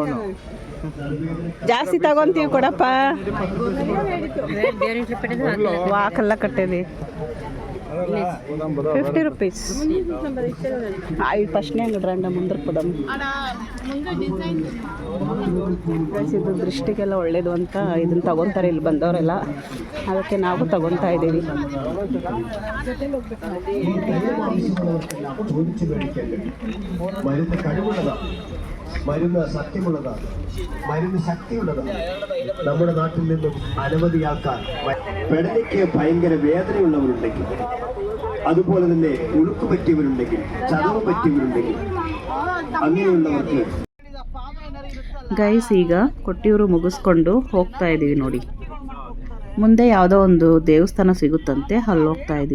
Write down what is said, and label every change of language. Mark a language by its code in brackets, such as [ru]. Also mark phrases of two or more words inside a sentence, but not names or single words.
[kn] ಜಾಸ್ತಿ ತಗೊಂತೀವಿ ಕೊಡಪ್ಪ. ವಾಕೆಲ್ಲ ಕಟ್ಟೇದಿ 50 ರೂಪೀಸ್. ಫಸ್ಟ್ನೇ ಅಂಗಡ್ರಂಡ ಮುಂದಕ್ಕೆ ಕೊಡಮ್ಮ. ಇದು ದೃಷ್ಟಿಗೆಲ್ಲ ಒಳ್ಳೇದು ಅಂತ ಇದನ್ನು ತಗೊತಾರೆ ಇಲ್ಲಿ ಬಂದವರೆಲ್ಲ, ಅದಕ್ಕೆ ನಾವು ತಗೊತಾ ಇದ್ದೀವಿ. [ml] മരുന്ന് സത്യമുള്ളതാണ്, മരുന്ന് ശക്തിയുള്ളതാണ്. നമ്മുടെ നാട്ടിൽ നിന്നും അനവധി ആൾക്കാർ പെടലിക്ക് ഭയങ്കര വേദനയുള്ളവരുണ്ടെങ്കിൽ, അതുപോലെ തന്നെ ഉളുക്ക് പറ്റിയവരുണ്ടെങ്കിൽ, ചതവ് പറ്റിയവരുണ്ടെങ്കിൽ, അങ്ങനെയുള്ളവർക്ക് [kn] ಗೈಸ್ ಈಗ ಕೊಟ್ಟಿಯೂರು ಮುಗಿಸ್ಕೊಂಡು ಹೋಗ್ತಾ ಇದ್ದೀವಿ ನೋಡಿ. ಮುಂದೆ ಯಾವುದೋ ಒಂದು ದೇವಸ್ಥಾನ ಸಿಗುತ್ತಂತೆ, ಅಲ್ಲಿ ಹೋಗ್ತಾ ಇದ್ದೀವಿ.